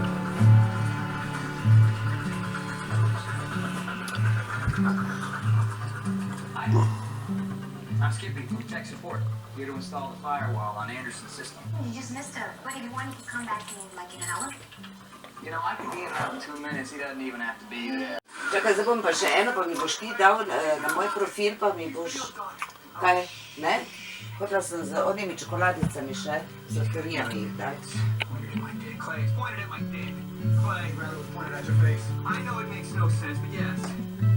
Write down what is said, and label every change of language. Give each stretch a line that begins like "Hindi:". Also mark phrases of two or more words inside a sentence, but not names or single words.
English: I'm skipping from tech support. Here to install the firewall on Anderson's system. You just missed a... What, if you want, you can come back in, like, in an hour? You know, I can be in about 2 minutes. He doesn't even have to be there.
Slovenian: Čakaj, zdaj bom pa še eno, pa mi boš ti dal na moj profil, pa mi boš... Kaj, ne? Hotela sem z onimi čokoladicami še, z teorijami jih dati.
English: Clay, it's pointed at my dick. Clay, rather was pointed at your face. I know it makes no sense, but yes.